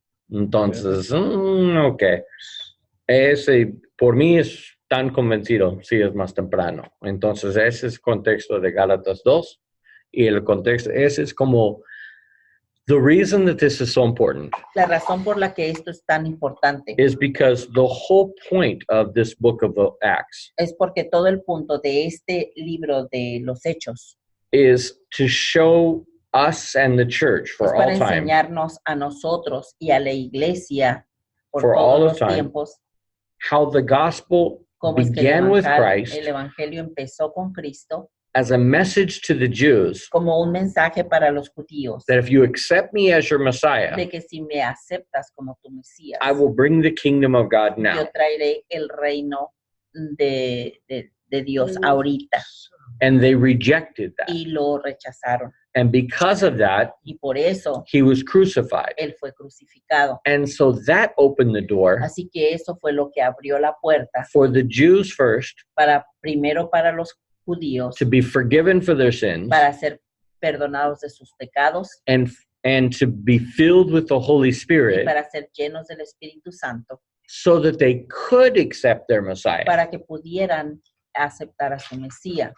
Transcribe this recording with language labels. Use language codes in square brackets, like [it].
[es] Entonces, ok. Ese, por mí, es tan convencido, sí es más temprano. Entonces, ese es el contexto de Gálatas 2. Y el contexto, ese es como, [en] the reason that this is so important. [es] La razón por la que esto es tan importante. [en] Is because the whole point of this book of Acts. [es] Es porque todo el punto de este libro de los Hechos. [en] Is to show us and the church for all time. [es] Para enseñarnos a nosotros y a la iglesia por todos los tiempos. [en] How the gospel began with Christ. [es] El evangelio empezó con Cristo. [en] As a message to the Jews. [es] Como un mensaje para los judíos. [en] That if you accept me as your Messiah. [es] De que si me aceptas como tu Mesías. [en] I will bring the kingdom of God now. [es] Yo traeré el reino de Dios ahorita. [en] And they rejected that. [es] Y lo rechazaron. [en] And because of that, [es] y por eso, [en] he was crucified. [es] Él fue crucificado. [en] And so that opened the door. [es] Así que eso fue lo que abrió la puerta. [en] For the Jews first. [es] Primero para los judíos. [en] To be forgiven for their sins. [es] Para ser perdonados de sus pecados. [en] And and to be filled with the Holy [es] y [en] Spirit [es] para ser llenos del Espíritu Santo, [en] so that they could accept their Messiah. [es] para que pudieran aceptar a su Mesías.